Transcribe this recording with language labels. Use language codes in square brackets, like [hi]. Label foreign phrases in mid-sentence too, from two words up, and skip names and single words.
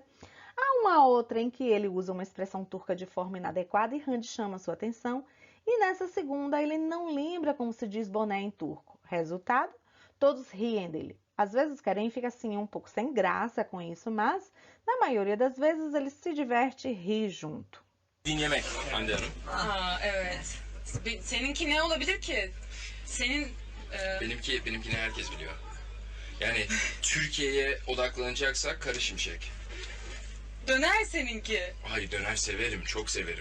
[pt] Há uma outra em que ele usa uma expressão turca de forma inadequada e Hande chama sua atenção. E nessa segunda, ele não lembra como se diz boné em turco. Resultado, todos riem dele. Às vezes Kerem fica assim um pouco sem graça com isso, mas na maioria das vezes ele se diverte e ri junto. [tr] Yemek Hande Hanım. Aa, evet. Seninki ne olabilir ki? Benimkini herkes biliyor. Yani Türkiye'ye odaklanacaksak Karı Şimşek. Döner seninki. Hayır, döner severim, çok severim.